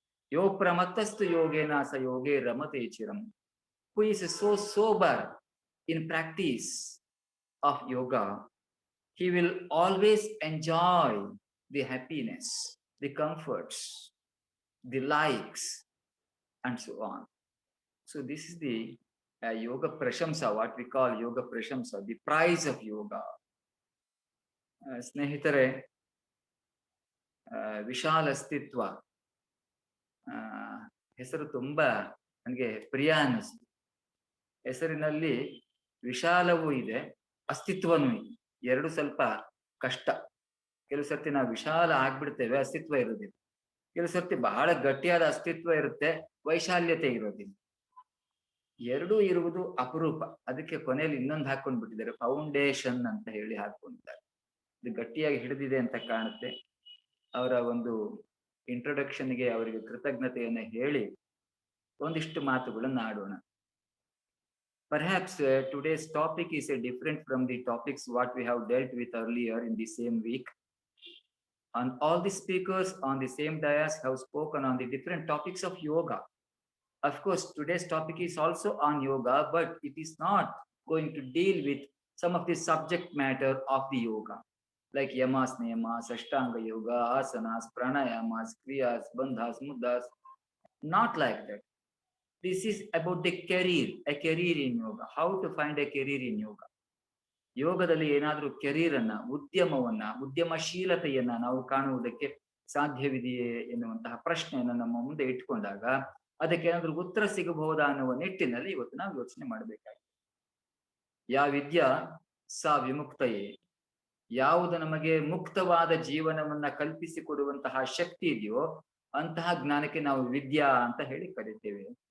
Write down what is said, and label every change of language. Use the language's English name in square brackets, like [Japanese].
[Sanskrit] Yo pramattastu yogena sa yoge ramate chiram. [English] Who is so sober in practice of yoga, he will always enjoy the happiness, the comforts, the likes, and so on. So this is the yoga prashamsa, what we call yoga prashamsa, the prize of yoga. [Kannada] ಸ್ನೇಹಿತರೆ, ವಿಶಾಲ ಅಸ್ತಿತ್ವ ಹೆಸರು ತುಂಬಾ ನನಗೆ ಪ್ರಿಯ ಅನ್ನಿಸ್ತು. ಹೆಸರಿನಲ್ಲಿ ವಿಶಾಲವೂ ಇದೆ, ಅಸ್ತಿತ್ವನೂ ಇದೆ. ಎರಡು ಸ್ವಲ್ಪ ಕಷ್ಟ. ಕೆಲವು ಸರ್ತಿ ನಾವು ವಿಶಾಲ ಆಗ್ಬಿಡ್ತೇವೆ, ಅಸ್ತಿತ್ವ ಇರೋದಿಲ್ಲ. ಕೆಲವು ಸರ್ತಿ ಬಹಳ ಗಟ್ಟಿಯಾದ ಅಸ್ತಿತ್ವ ಇರುತ್ತೆ, ವೈಶಾಲ್ಯತೆ ಇರೋದಿಲ್ಲ. ಎರಡೂ ಇರುವುದು ಅಪರೂಪ. ಅದಕ್ಕೆ ಕೊನೆಯಲ್ಲಿ ಇನ್ನೊಂದು ಹಾಕೊಂಡ್ಬಿಟ್ಟಿದ್ದಾರೆ, ಫೌಂಡೇಶನ್ ಅಂತ ಹೇಳಿ ಹಾಕೊಂಡಿದ್ದಾರೆ. ಇದು ಗಟ್ಟಿಯಾಗಿ ಹಿಡಿದಿದೆ ಅಂತ ಕಾಣುತ್ತೆ. ಅವರ ಒಂದು ಇಂಟ್ರೊಡಕ್ಷನ್ಗೆ ಅವರಿಗೆ ಕೃತಜ್ಞತೆಯನ್ನು ಹೇಳಿ ಒಂದಿಷ್ಟು ಮಾತುಗಳನ್ನು ಆಡೋಣ. [English] Perhaps today's topic is different from the topics what we have dealt with earlier in the same week. And all the speakers on the same dais have spoken on the different topics of yoga. Of course, today's topic is also on yoga, but it is not going to deal with some of the subject matter of the yoga, like yamas, niyamas, ashtanga yoga, asanas, pranayamas, kriyas, bandhas, mudras. Not like that. This is about the career, a career in yoga. How to find a career in yoga. [Kannada] ಯೋಗದಲ್ಲಿ ಏನಾದ್ರೂ ಕೆರೀರ್ ಅನ್ನ, ಉದ್ಯಮವನ್ನ, ಉದ್ಯಮಶೀಲತೆಯನ್ನ ನಾವು ಕಾಣುವುದಕ್ಕೆ ಸಾಧ್ಯವಿದೆಯೇ ಎನ್ನುವಂತಹ ಪ್ರಶ್ನೆಯನ್ನು ನಮ್ಮ ಮುಂದೆ ಇಟ್ಕೊಂಡಾಗ ಅದಕ್ಕೆ ಏನಾದ್ರೂ ಉತ್ತರ ಸಿಗಬಹುದಾ ಅನ್ನುವ ನಿಟ್ಟಿನಲ್ಲಿ ಇವತ್ತು ನಾವು ಯೋಚನೆ ಮಾಡಬೇಕಾಗಿದೆ. [Sanskrit] ಯಾ ವಿದ್ಯಾ ಸಾ ವಿಮುಕ್ತಯೇ, [Kannada] ಯಾವುದು ನಮಗೆ ಮುಕ್ತವಾದ ಜೀವನವನ್ನ ಕಲ್ಪಿಸಿಕೊಡುವಂತಹ ಶಕ್ತಿ ಇದೆಯೋ ಅಂತಹ ಜ್ಞಾನಕ್ಕೆ ನಾವು ವಿದ್ಯಾ ಅಂತ ಹೇಳಿ ಕರಿತೇವೆ.